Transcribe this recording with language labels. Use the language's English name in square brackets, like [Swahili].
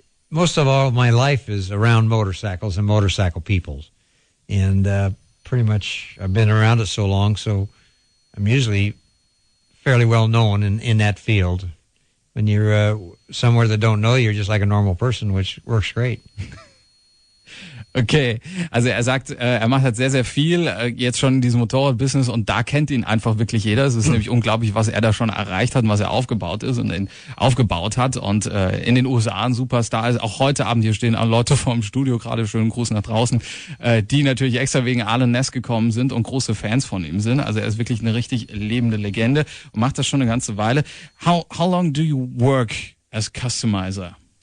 [English] Most of all, my life is around motorcycles and motorcycle people. And pretty much I've been around it so long, so I'm usually fairly well known in that field. When you're somewhere that don't know you, you're just like a normal person, which works great. [German] Okay, also er sagt, er macht halt sehr, sehr viel jetzt schon in diesem Motorrad-Business und da kennt ihn einfach wirklich jeder. Es ist nämlich unglaublich, was er da schon erreicht hat und was er aufgebaut hat und in den USA ein Superstar ist. Auch heute Abend hier stehen auch Leute vorm Studio, gerade schönen Gruß nach draußen, die natürlich extra wegen Arlen Ness gekommen sind und große Fans von ihm sind. Also er ist wirklich eine richtig lebende Legende und macht das schon eine ganze Weile. [English] How long do you work as customizer?